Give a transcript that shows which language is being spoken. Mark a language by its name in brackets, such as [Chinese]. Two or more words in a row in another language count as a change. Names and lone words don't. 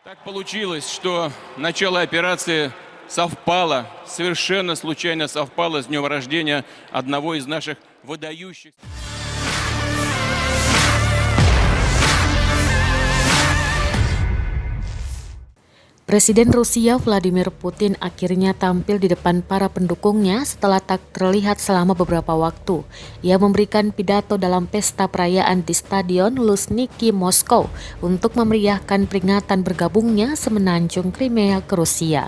[Russian] Так получилось, что начало операции совпало, совершенно случайно совпало с днем рождения одного из наших выдающихся. [Indonesian] Presiden Rusia Vladimir Putin akhirnya tampil di depan para pendukungnya setelah tak terlihat selama beberapa waktu. Ia memberikan pidato dalam pesta perayaan di Stadion Luzhniki, Moskow untuk memeriahkan peringatan bergabungnya semenanjung Crimea ke Rusia.